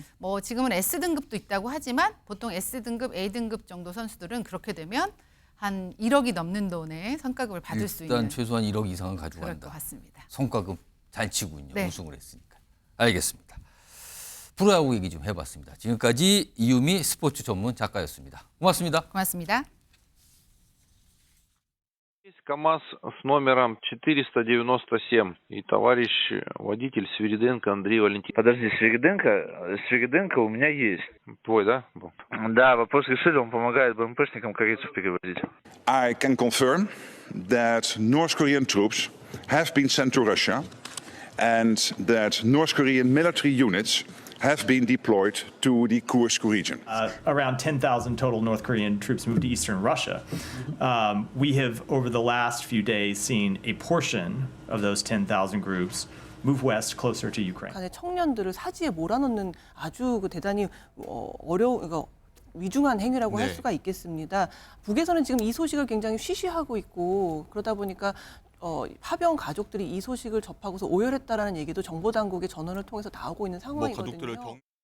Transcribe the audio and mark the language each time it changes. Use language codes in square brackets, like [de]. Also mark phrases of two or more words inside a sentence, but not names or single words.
[ko] 뭐 지금은 S 등급도 있다고 하지만 보통 S 등급, A 등급 정도 선수들은 그렇게 되면 한 1억이 넘는 돈의 성과급을 받을 수 있는 일단 최소한 1억 이상은 그럴 것 가져간다. 같습니다. 성과급 잘 치군요. 네. 우승을 했으니까. 알겠습니다. 프로야구 얘기 좀 해봤습니다. 지금까지 이유미 스포츠 전문 작가였습니다. 고맙습니다. 고맙습니다. [ru] Есть КАМАЗ с номером 497, и товарищ водитель Свириденко Андрей Валентинович. Подожди, Свириденко у меня есть. Твой, да? был? Да, вопрос решили, он помогает БМПшникам корейцев перевозить. [en] I can confirm that North Korean troops have been sent to Russia and that North Korean military units have been deployed to the Kursk region. Around 10,000 total North Korean troops moved to eastern Russia. We have, over the last few days, seen a portion of those 10,000 groups move west closer to Ukraine. [ko] 청년들을 사지에 몰아넣는 아주 대단히 그러니까 위중한 행위라고 할 수가 있겠습니다. 북에서는 지금 이 소식을 굉장히 쉬쉬하고 있고 그러다 보니까 파병 가족들이 이 소식을 접하고서 오열했다라는 얘기도 정보 당국의 전원을 통해서 나오고 있는 상황이거든요.